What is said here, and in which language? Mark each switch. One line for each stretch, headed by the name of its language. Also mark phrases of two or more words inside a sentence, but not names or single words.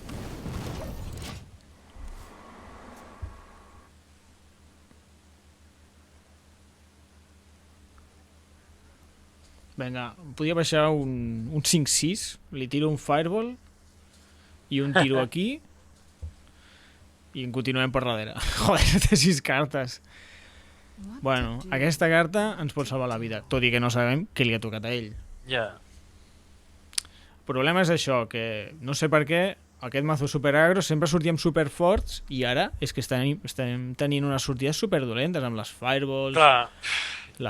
Catalan: Vinga, podia baixar un 5-6, li tiro un Fireball i un tiro aquí i en continuem per darrere. Joder, té 6 cartes.
English: What
Catalan: Bueno,
English: to do?
Catalan: aquesta carta ens pot salvar la vida, tot i que no sabem què li ha tocat a ell. Ja. El problema és això, que no sé per què aquest mazo super agro sempre sortíem super forts i ara és que estem tenint unes sortides super dolentes amb les Fireballs, Clar, la